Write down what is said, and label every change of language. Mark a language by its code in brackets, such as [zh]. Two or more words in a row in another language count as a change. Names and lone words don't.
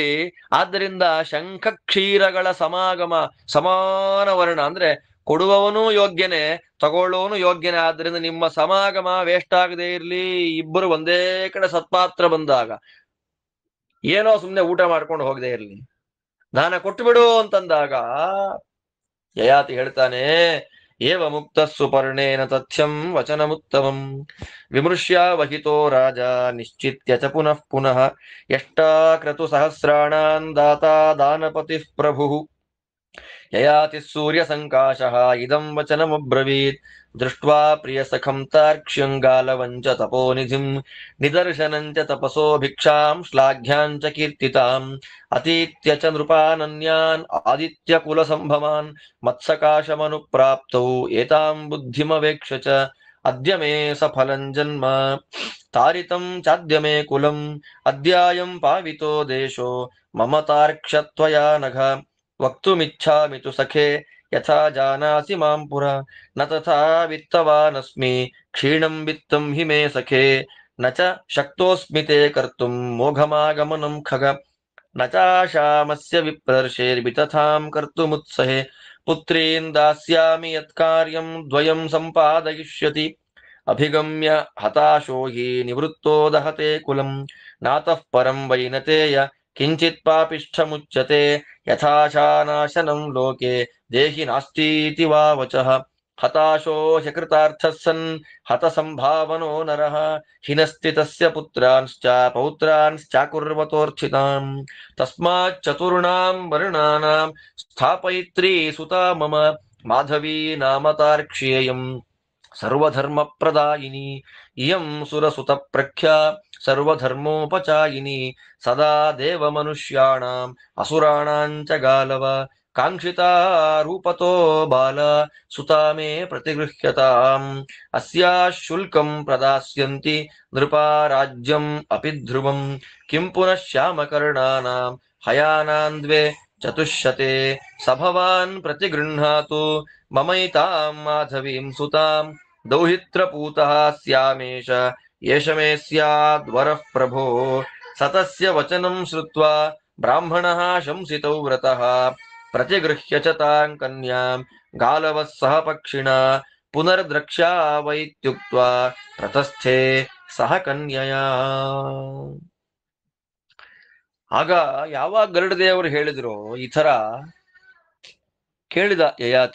[kn] ಆದ್ದರಿಂದ ಶಂಖ ಕ್ಷೀರಗಳ ಸಮಾಗಮ, ಸಮಾನ ವರ್ಣ ಅಂದ್ರೆ ಕೊಡುವವನು ಯೋಗ್ಯನೇ, ತಗೊಳ್ಳೋನು ಯೋಗ್ಯನೇ. ಆದ್ರಿಂದ ನಿಮ್ಮ ಸಮಾಗಮ ವೇಸ್ಟ್ ಆಗದೆ ಇರ್ಲಿ. ಇಬ್ಬರು ಒಂದೇ ಕಡೆ ಸತ್ಪಾತ್ರ ಬಂದಾಗ ಏನೋ ಸುಮ್ಮನೆ ಊಟ ಮಾಡ್ಕೊಂಡು ಹೋಗದೆ ಇರ್ಲಿ, ದಾನ ಕೊಟ್ಟು ಬಿಡು ಅಂತಂದಾಗ ಯಯಾತಿ ಹೇಳ್ತಾನೆ, [sa] ಏವ ಮುಕ್ತ ಸುಪರ್ಣೇನ ತಥ್ಯಂ ವಚನಮುತ್ತಮಂ ವಿಮೃಶ್ಯ ವಹಿತೋ ರಾಜ ನಿಶ್ಚಿತ್ಯ ಚ ಪುನಃ ಪುನಃ ಎಷ್ಟಾ ಕ್ರತು ಸಹಸ್ರಾಣಾನ್ ದಾತಾ ದಾನಪತಿ ಪ್ರಭು ಯಯಾತಿ ಸೂರ್ಯ ಸಂಕಾಶಃ ಇದಂ ವಚನಮಬ್ರವೀತ್ ದೃಷ್ಟ್ವಾ ಪ್ರಿಯ ಸಖಂ ತಾರ್ಕ್ಷ್ಯಂಗಾಲವಂಚ ತಪೋನಿಧಿಂ ನಿದರ್ಶನಂಚ ತಪಸೋ ಭಿಕ್ಷಾಂ ಶ್ಲಾಘ್ಯಾಂಚ ಕೀರ್ತಿತಾಂ ಅತೀತ್ಯ ಚ ನೃಪಾನನ್ಯಾನ್ ಆದಿತ್ಯ ಕುಲ ಸಂಭವಾನ್ ಮತ್ಸಕಾಶಮನುಪ್ರಾಪ್ತೌ ಏತಾಂ ಬುದ್ಧಿಮವೇಕ್ಷ ಚ ಅದ್ಯ ಮೇ ಸಫಲಂ ಜನ್ಮ ತಾರಿತಂ ಚಾದ್ಯ ಮೇ ಕುಲಂ ಅದ್ಯಾಯಂ ಪಾವಿತೋ ದೇಶೋ ಮಮ ತಾರ್ಕ್ಷ್ಯತ್ವಯಾ ನಘ ವಕ್ತುಮಿಚ್ಛಾಮಿ ತು ಸಖೇ ಯಥಾ ಜಾನಾಸಿ ಮಾಂ ಪುರ ನ ತಥಾ ವಿತ್ತವಾನಸ್ಮಿ ಕ್ಷೀಣಂ ವಿತ್ತಂ ಹಿ ಮೇ ಸಖೇ ನ ಚ ಶಕ್ತೋಸ್ಮಿ ತೇ ಕರ್ತುಂ ಮೋಘಮಾಗಮನಂ ಖಗ ನ ಚಾಶಾಮಸ್ಯ ವಿಪ್ರರ್ಷೇರ್ವಿತಥಾಂ ಕರ್ತುಮುತ್ಸಹೇ ಪುತ್ರೀನ್ ದಾಸ್ಯಾಮಿ ಯತ್ಕಾರ್ಯಂ ದ್ವಯಂ ಸಂಪಾದಯಿಷ್ಯತಿ ಅಭಿಗಮ್ಯ ಹತಾಶೋ ಹಿ ನಿವೃತ್ತೋ ದಹತೆ ಕುಲಂ ನಾತಃ ಪರಂ ವೈನತೇಯ ಕಿಂಚಿತ್ ಪಾಪಿಷ್ಠಮುಚ್ಯತೆ ಯಥಾಶಾನಾಶನಂ ಲೋಕೆ ದೇಹಿ ನಾಸ್ತೀತಿ ವಾ ವಚಃ ಹತಾಶೋ ಹೃತಾರ್ಥಃ ಸನ್ ಹತ ಸಂಭಾವನೋ ನರಃ ಹಿನಸ್ತಿ ತಸ್ಯ ಪುತ್ರಾಂಶ್ಚ ಪೌತ್ರಾಂಶ್ಚಾಕುರ್ವತೋರ್ಚಿತಾಂ ತಸ್ಮಾತ್ ಚತುರ್ಣಾಂ ವರ್ಣಾನಾಂ ಸ್ಥಾಪಯಿತ್ರಿ ಸುತಾ ಮಮ ಮಾಧವೀ ನಾಮತಾರ್ಕ್ಷ್ಯೇಯಂ ಸರ್ವಧರ್ಮ ಪ್ರದಾಯಿನಿ ಇಯಂ ಸುರಸುತ ಪ್ರಖ್ಯಾ ಸರ್ವಧರ್ಮೋಪಚಾಯಿನಿ ಸದಾ ದೇವ ಮನುಷ್ಯಾಣಾಂ ಅಸುರಾಣಾಂಚ ಗಾಲವ ಕಾಂಕ್ಷಿತಾ ರೂಪತೋ ಬಾಲ ಸುತಾ ಮೇ ಪ್ರತಿಗೃಹ್ಯತಾಂ ಅಸ್ಯಾ ಶುಲ್ಕಂ ಪ್ರದಾಸ್ಯಂತಿ ನೃಪಾ ರಾಜ್ಯಂ ಅಪಿ ಧ್ರುವಂ ಕಿಂ ಪುನಃ ಶ್ಯಾಮಕರ್ಣಾನಾಂ ಹಯಾನಾನ್ ದ್ವೇ ಚತುಷ್ಯತೆ ಸಭವಾನ್ ಪ್ರತಿಗೃಹ್ಣಾತು ಮಮೈತಾಂ ಮಾಧವೀಂ ಸುತಾಂ ದೌಹಿತ್ರಪೂತಃ ಸ್ಯಾಮೇಶ ಏಷ ಮೇ ಸ್ಯಾದ್ ವರಃ ಪ್ರಭೋ ಸತಸ್ಯ ವಚನಂ ಶ್ರುತ್ವಾ ಬ್ರಾಹ್ಮಣಃ ಶಂಸಿತೌ ವ್ರತಃ ಪ್ರತಿಗೃಹ್ಯ ಚ ತಾಂ ಕನ್ಯಾಂ ಗಾಲವಃ ಸಹ ಪಕ್ಷಿಣ ಪುನರ್ದ್ರಕ್ಷ್ಯಾವೈತ್ಯುಕ್ತ್ವಾ ಪ್ರತಸ್ಥೆ ಸಹ ಕನ್ಯಯಾ. [kn] ಆಗ ಯಾವಾಗ ಗರುಡ ದೇವರು ಹೇಳಿದ್ರು ಈ ತರ ಕೇಳಿದ ಯಯಾತಿ.